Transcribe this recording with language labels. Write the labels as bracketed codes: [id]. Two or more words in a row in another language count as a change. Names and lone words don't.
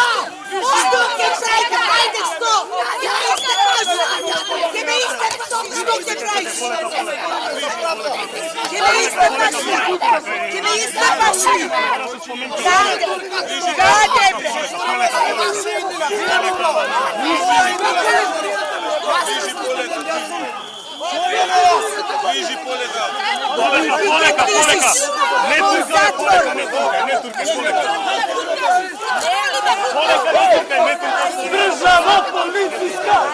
[mk] Што ќе правите? Ајде, што? Ќе ме истепаш! Ќе ме истепаш! Што ќе правиш? Ќе ме Ти ме изтъпаш ли? Каде? Каде, бре? Ближи Полека. Poleka. Не туркај, Полека, не туркај, Полека. Полека, не туркај. Држава полициска!